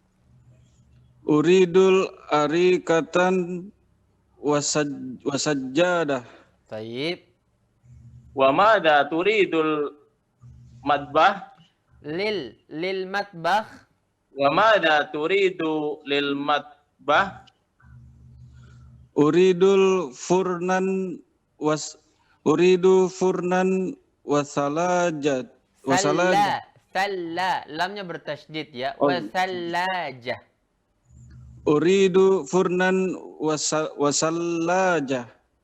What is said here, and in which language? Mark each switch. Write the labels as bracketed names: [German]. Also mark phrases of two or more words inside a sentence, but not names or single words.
[Arabic] أريد أريكة وسجادة. طيب. وماذا تريد المطبخ. للمطبخ. وماذا تريد للمطبخ. أريد فرنا وثلاجة. [Indonesian] Salla. Lamnya bertasydid ya. Oh. [Arabic] وثلاجة. أريد فرنا وثلاجة.